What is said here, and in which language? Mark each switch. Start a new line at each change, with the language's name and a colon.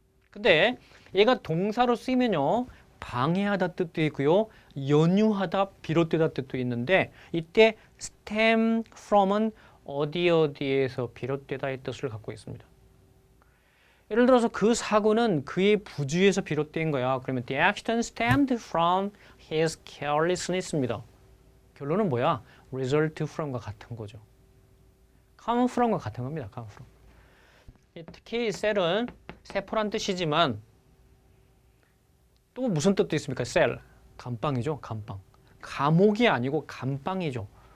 Korean: 근데 얘가 동사로 쓰이면요. 방해하다 뜻도 있고요. 연유하다, 비롯되다 뜻도 있는데 이때 stem from은 어디에서 비롯되다의 뜻을 갖고 있습니다. 예를 들어서 그 사고는 그의 부주의에서 비롯된 거야. 그러면
English: the accident stemmed from his carelessness입니다.
Korean: 결론은 뭐야? result from과 같은 거죠. come from과 같은 겁니다.
English: come from.
Korean: 특히 셀은 세포란 뜻이지만 또 무슨 뜻도 있습니까? 셀, 감방이죠. 감방. 감옥이 아니고 감방이죠.